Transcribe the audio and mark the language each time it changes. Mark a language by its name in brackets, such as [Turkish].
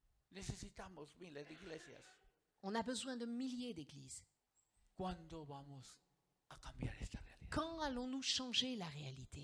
[Spanish] Necesitamos miles de iglesias. [French] On a besoin de milliers d'églises. [Spanish] ¿Cuándo vamos a cambiar esta realidad? [French] Quand allons-nous changer la réalité?